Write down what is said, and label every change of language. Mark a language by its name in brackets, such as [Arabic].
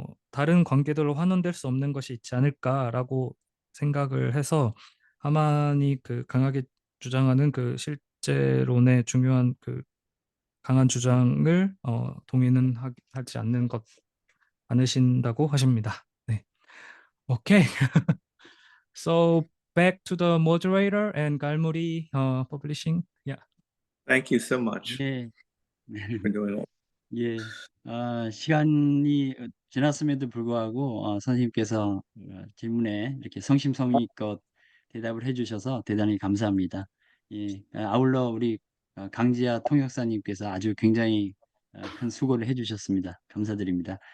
[Korean] 다른 관계들로 환원될 수 없는 것이 있지 않을까라고 생각을 해서 하만이 그 강하게 주장하는 그 실제론의 중요한 그 강한 주장을 동의는 하지 않으신다고 하십니다. 네. 오케이. [English] So back to the moderator and Galmuri Publishing. Yeah. Thank you so much [Korean] 예. [English] for doing all. [Korean] 예. 시간이 지났음에도 불구하고 선생님께서 질문에 이렇게 성심성의껏 대답을 해주셔서 대단히 감사합니다. 예. 아울러 우리 강지아 통역사님께서 아주 굉장히 큰 수고를 해주셨습니다. 감사드립니다.